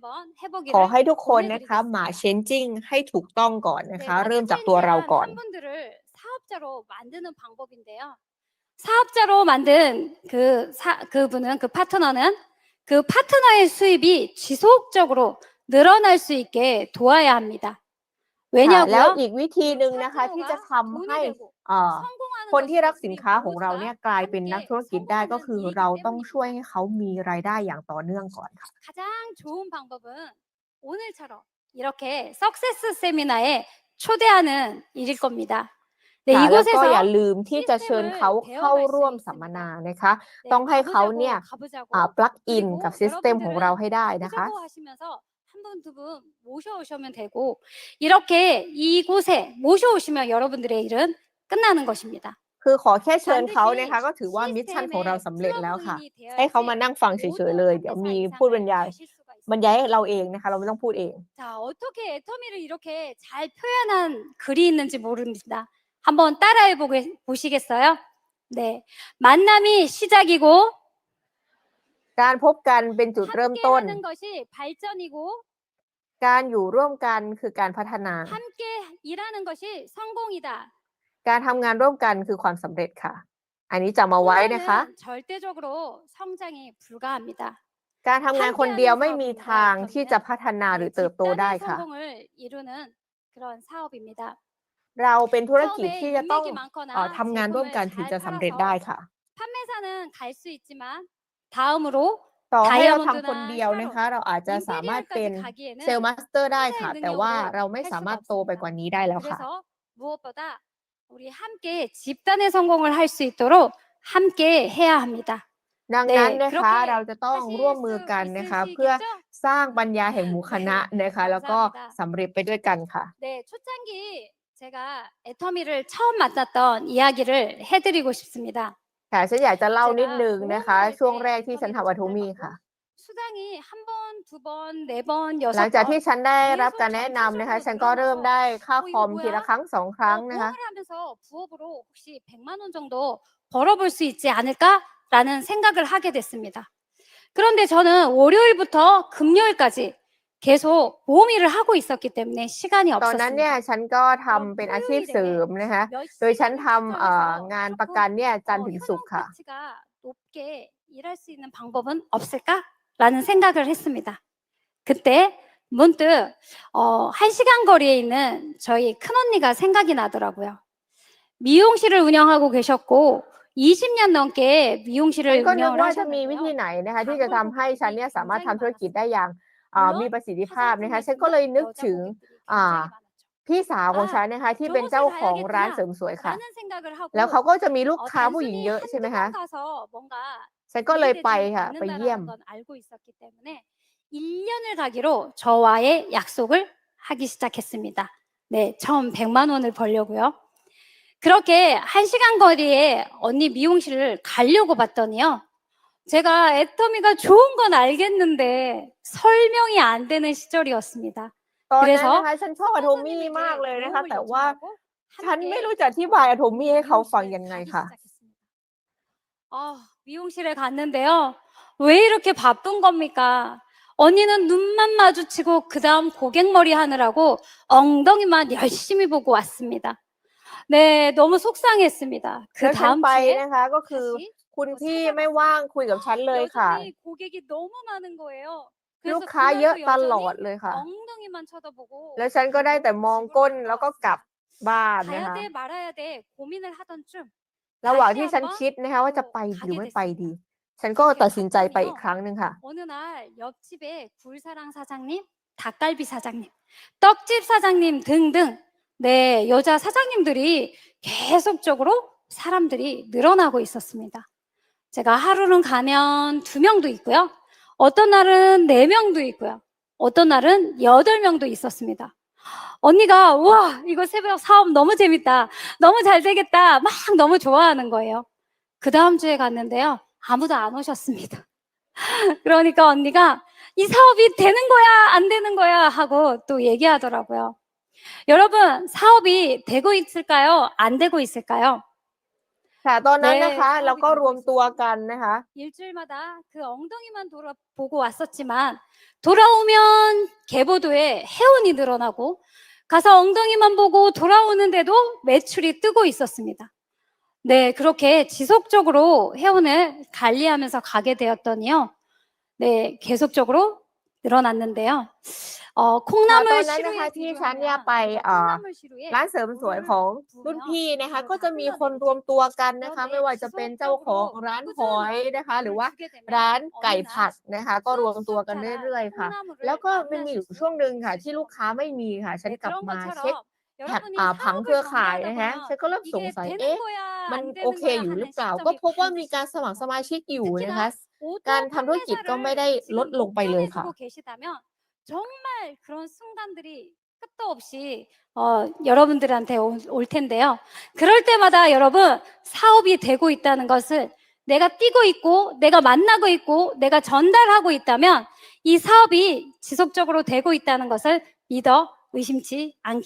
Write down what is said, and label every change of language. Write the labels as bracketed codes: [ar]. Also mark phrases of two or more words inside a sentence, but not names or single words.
[th] ขอ [ko] 해보기를 [th] ให้ทุกคนนะคะ หมา [ko] 권해드리겠습니다. [th] changing ให้ถูกต้องก่อนนะ [ko] 네, [th] คะ [ko] 마트 [th] เริ่มจากตัวเรา [ko] 체인지한 [th] ก่อน [ko] 한 분들을 사업자로 만드는 방법인데요. 사업자로 만든 그분은 그 파트너는 그 파트너의 수입이 지속적으로 늘어날 수 있게 도와야 합니다. [th] ค่ะ แล้ว [ko] 왜냐고요? [th] อีกวิธีหนึ่ง [ko] 그 [th] นะคะที่จะ [ko] 파트너가 [th] ทำให้ [ko] 돈이 되고 [th] คน [ko] 성공하는 [th] ที่รัก [ko] 것이 [th] สิน [ko] 우리 [th] ค้าของเราเนี่ย [ko] 모두가 [th] กลายเป็นนัก [ko] 함께 [th] ธุรกิจได้ก็ [ko] 성공하는 [th] คือ [ko] 일이기 [th] เราต้องช่วย [ko] 때문입니다. [th] ให้เขามีรายได้อย่างต่อเนื่องก่อนค่ะ [ko] 가장 좋은 방법은 오늘처럼 이렇게 석세스 세미나에 초대하는 일일 겁니다. 네, [th] ค่ะ แล้วก็อย่า [ko] 이곳에서 [th] ลืมที่จะเชิญเขา [ko] 시스템을 [th] เข้า [ko] 배워갈 [th] ร่วม [ko] 수 [th] สัมมนา [ko] 있습니다. [th] นะคะ [ko] 네, [th] ต้องให้เขาเนี่ย [ko] 가보자고 [th] ปลักอิน [ko] 그리고 [th] กับ system ของเรา [ko] 여러분들은 [th] ให้ได้นะคะ [ko] 가보자고 하시면서 한 분, 두 분 모셔오시면 되고 이렇게 이곳에 모셔오시면 여러분들의 일은 끝나는 것입니다. [th] คือขอแค่เชิญเขา [ko] 반드시 [th] นะคะ ก็ถือว่ามิชชั่นของเรา [ko] 시스템에 [th] สำเร็จแล้วค่ะ [ko] 플러그인이 [th] ให้เขามา [ko] 되어야지 [th] นั่งฟังเฉย ๆ เลย เดี๋ยว [ko] 모두 [th] มี [ko] 합회사 [th] ผู้บรรยาย [ko] 이상을 가실 수가 [th] บรรยาย [ko] 있습니다. [th] ให้เราเองนะคะ เราไม่ต้องพูดเอง [ko] 자, 어떻게 애터미를 이렇게 잘 표현한 글이 있는지 모릅니다. 한번 따라해 보시겠어요? 네. 만남이 시작이고 [th] การพบกันเป็นจุดเริ่มต้น [ko] 함께 하는 것이 발전이고 [th] การอยู่ร่วมกันคือการพัฒนา [ko] 함께 일하는 것이 성공이다. [th] การทำงานร่วมกันคือความสำเร็จค่ะ อันนี้จำเอาไว้นะคะ [ko] 혼자는 절대적으로 성장이 불가합니다. [th] การทำงานคนเดียวไม่มีทางที่จะ [ko] 그러면 [th] พัฒนาหรือเติบโตได้ [ko] 집단의 [th] ค่ะ [ko] 성공을 이루는 그런 사업입니다. [th] เราเป็นธุรกิจ [ko] 사업에 [th] ที่จะต้อง [ko] 인맥이 많거나 [th] ทำงานร่วมกัน [ko] 제품을 [th] ถึง [ko] 잘 [th] จะสำเร็จได้ [ko] 팔아서 [th] ค่ะ [ko] 판매사는 갈 수 있지만 다음으로 [th] ต่อให้เราทำคน [ko] 다이아몬드나 [th] เดียวนะคะ [ko] 샤론, [th] เราอาจจะสามารถเป็น [ko] 임페리얼까지 [th] เซลล์ [ko] 가기에는 [th] มาสเตอร์ได้ค่ะ [ko] 혼자의 [th] แต่ว่า [ko] 능력으로 [th] เราไม่ [ko] 할 [th] สามารถ [ko] 수가 [th] โตไปกว่า [ko] 없습니다. [th] นี้ได้แล้วค่ะ [ko] 그래서 무엇보다 우리 함께 집단의 성공을 할 수 있도록 함께 해야 합니다. [th] ดังนั้น [ko] 네, [th] นะคะ [ko] 그렇게 [th] เราจะต้อง [ko] 하실 [th] ร่วมมือ [ko] 수 [th] กันนะคะ เพื่อ [ko] 있으시겠죠? [th] สร้างปัญญาแห่งหมู่คณะ นะคะ แล้วก็ [ko] 감사합니다. [th] สำเร็จไปด้วยกันค่ะ [ko] 네, 초창기 제가 애터미를 처음 만났던 이야기를 해드리고 싶습니다. [th] ค่ะ ฉันอยากจะเล่านิด [ko] 제가 [th] นึงนะคะ [ko] 보험을 할 [th] ช่วง [ko] 때 [th] แรกที่ฉัน [ko] 애터미를 [th] ทำ อะโท [ko] 전달 [th] มี่ [ko] 받고 [th] ค่ะ [ko] 수당이 1번, 2번, 4번, [th] หลังจากที่ [ko] 6번 [th] ฉันได้รับ [ko] 계속 [th] การแนะนำนะคะ [ko] 점차적으로 [th] ฉันก็เริ่ม [ko] 늘어나서 [th] ได้ค่า ค [ko] 이거 [th] อมทีละ [ko] 뭐야? [th] ครั้ง 2 ครั้งนะคะ [ko] 보험을 하면서 부업으로 혹시 100만 원 정도 벌어볼 수 있지 않을까라는 생각을 하게 됐습니다. 그런데 저는 월요일부터 금요일까지 계속 보험 일을 하고 있었기 때문에 시간이 [th] ตอนนั้นเนี่ย [ko] 없었습니다. [th] ฉันก็ทำเป็นอาชีพเสริมนะคะ [ko] 몇 [th] โดยฉัน [ko] 시간을 [th] ทำ [ko] 투자해서 [th] งานประกัน [ko] 조금 [th] เนี่ย จันทร์ถึงศุก [ko] 현용 [th] ร์ค่ะ [ko] 가치가 높게 일할 수 있는 방법은 없을까라는 생각을 했습니다. 그때 문득 1시간 거리에 있는 저희 큰언니가 생각이 나더라고요. 미용실을 운영하고 계셨고 20년 넘게 [th] ฉัน [ko] 미용실을 [th] ก็นึก [ko] 운영을 [th] ว่าจะมีวิธี [ko] 하셨는데요. [th] ไหนนะคะ ที่จะทำให้ฉันเนี่ย สามารถทำธุรกิจได้อย่าง มี [ko] 물론 [th] ประสิทธิภาพนะคะ ฉัน [ko] 화장품이었으면 [th] ก็เลยนึก [ko] 여자 [th] ถึง [ko] 고객들이 굉장히 많았죠. [th] พี่สาวของฉันนะคะ ที่เป็นเจ้า [ko] 저곳을 [th] ของร้านเสริ [ko] 가야겠구나 [th] มสวยค่ะ [ko] 라는 생각을 [th] แล้วเขา [ko] 하고 [th] ก็จะมีลูกค้าผู้หญิง [ko] 단순히 [th] เยอะ ใช่ไหม [ko] 한두 [th] คะ [ko] 번 가서 뭔가 [th] ฉันก็เลยไป [ko] 이해되지 [th] ค่ะ ไปเยี่ยม [ko] 않는다라는 건 알고 있었기 때문에 1년을 가기로 저와의 약속을 하기 시작했습니다. 네, 처음 100만 원을 벌려고요. 그렇게 1시간 거리에 언니 미용실을 가려고 봤더니요. 제가 애터미가 좋은 건 알겠는데 설명이 안 되는 시절이었습니다. [th] ตอนนั้น [ko] 그래서 [th] นะคะ ฉันชอบอะโทมี่ มากเลยนะคะ แต่ว่า ฉันไม่รู้จะอธิบายอะโทมี่ให้เขาฟังยังไงค่ะ [ko] 미용실에 갔는데요. 왜 이렇게 바쁜 겁니까? 언니는 눈만 마주치고 그 다음 고객머리 하느라고 엉덩이만 열심히 보고 왔습니다. 네, 너무 속상했습니다. [th] แล้ [ko] 그 [th] วฉัน [ko] 다음 [th] ไป [ko] 주에 [th] นะคะ ก็คือ [ko] 다시 [th] คุณพี่ไม่ว่างคุยกับฉันเลยค่ะ [ko] 여전히 고객이 너무 많은 거예요. [th] ลู [ko] 그래서 [th] กค้าเยอะ [ko] 그날도 [th] ต [ko] 여전히 [th] ลอดเลยค่ะ [ko] 엉덩이만 쳐다보고 [th] แล้วฉันก็ได้แต่มองก้น แล้วก็กลับบ้านนะ [ko] 가야 [th] คะ [ko] 돼 말아야 돼 고민을 하던 중 [th] ระหว่าง [ko] 다시 [th] ที่ฉัน [ko] 한번 [th] คิดนะคะว่าจะไป [ko] 또 [th] หรือ [ko] 가게 [th] ไม่ไปดี [ko] 됐습니다. [th] ฉันก็ [ko] 그렇게 [th] ตัดสินใจไปอีก [ko] 갔더니요. [th] ครั้งหนึ่งค่ะ [ko] 어느 날 옆집에 굴사랑 사장님, 닭갈비 사장님, 떡집 사장님 등등 네, 여자 사장님들이 계속적으로 사람들이 늘어나고 있었습니다. 제가 하루는 가면 2명도 있고요. 어떤 날은 4명도 있고요. 어떤 날은 8명도 있었습니다. 언니가 우와 이거 새벽 사업 너무 재밌다. 너무 잘 되겠다. 막 너무 좋아하는 거예요. 그 다음 주에 갔는데요. 아무도 안 오셨습니다. 그러니까 언니가 이 사업이 되는 거야 안 되는 거야 하고 또 얘기하더라고요. 여러분 사업이 되고 있을까요? 안 되고 있을까요? [th] ค่ะ ตอนนั้น [ko] 네, [th] นะคะ เรา [ko] 사업이 [th] ก็ [ko] 되고 [th] รวมตัว [ko] 있었습니다. [th] กันนะคะ [ko] 일주일마다 그 엉덩이만 돌아보고 왔었지만 돌아오면 개보도에 회원이 늘어나고 가서 엉덩이만 보고 돌아오는데도 매출이 뜨고 있었습니다. 네, 그렇게 지속적으로 회원을 관리하면서 가게 되었더니요. 네, 계속적으로 늘어났는데요. [th] ค่ะ ตอน [ko] 콩나물 [th] นั้นนะคะ [ko] 시루에 [th] ที่ฉันเนี่ย [ko] 비유하면 [th] ไป [ko] 콩나물 시루에 [th] ร้านเสริมสวยของ [ko] 물을 [th] รุ่น [ko] 부으면 [th] พี่นะคะ [ko] 그걸 [th] ก็ [ko] 다 [th] จะมีคน [ko] 흘러내리죠. [th] รวมตัวกันนะคะ [ko] 그런데 [th] ไม่ว่าจะเป็นเจ้าของ [ko] 지속적으로 [th] ร้านหอย [ko] 꾸준히 [th] นะคะ หรือ [ko] 물을 [th] ว่า [ko] 주게 되면 [th] ร้านไก่ [ko] 어느 [th] ผัด [ko] 날 [th] นะคะ ก็รวมตัวกัน [ko] 쑥쑥 [th] เรื่อย [ko] 자란 [th] ๆ ค่ะ [ko] 콩나물을 [th] แล้วก็มันมีอยู่ [ko] 만나실 [th] ช่วงหนึ่งค่ะ [ko] 수 [th] ที่ลูก [ko] 있습니다. [th] ค้าไม่มีค่ะ ฉัน [ko] 네, [th] กลับ [ko] 그런 [th] มาเช็ค [ko] 것처럼 [th] แท็ก [ko] 여러분이 [th] ผังเครื [ko] 사업을 [th] อข่ายนะคะ [ko] 정리하다 [th] ฉันก็เริ่ม [ko] 보면 [th] สง [ko] 이게 [th] สัย [ko] 되는 [th] เอ๊ะ [ko] 거야 [th] มัน [ko] 안 [th] โอ [ko] 되는 [th] เค [ko] 거야 [th] อยู่หรือ [ko] 하는 [th] เปล่า ก็ [ko] 시점이 [th] พบว่ามี [ko] 반드시 [th] การสมัครสมาชิกอยู่นะคะ [ko] 특히나 [th] การ [ko] 오더 [th] ทำธุรกิจก็ไม่ได้ [ko] 판매사를 [th] ลด [ko] 지금 [th] ลงไปเลยค่ะ [ko] 목전에 두고 계시다면 정말 그런 순간들이 끝도 없이 여러분들한테 올 텐데요. 그럴 때마다 여러분 사업이 되고 있다는 것을 내가 뛰고 있고 내가 만나고 있고 내가 전달하고 있다면 이 사업이 지속적으로 되고 있다는 것을 믿어 의심치 않길